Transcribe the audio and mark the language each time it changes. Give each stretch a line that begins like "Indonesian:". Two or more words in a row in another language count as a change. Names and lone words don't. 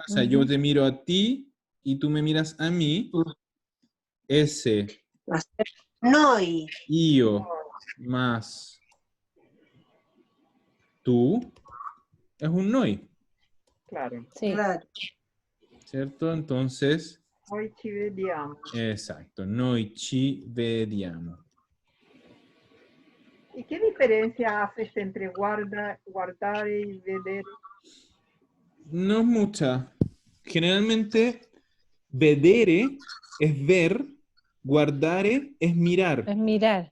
Spanish: O sea, yo te miro a ti y tú me miras a mí. Ese, Noi. io, más tú, es un noi, Claro. Sí. Claro. ¿cierto? Entonces,
Italian: Hoy ci vediamo. exacto, noi ci vediamo.
Spanish: ¿Y qué diferencia haces entre guardar y vedere? No es mucha. Generalmente, vedere es ver, guardare es mirar. Es mirar.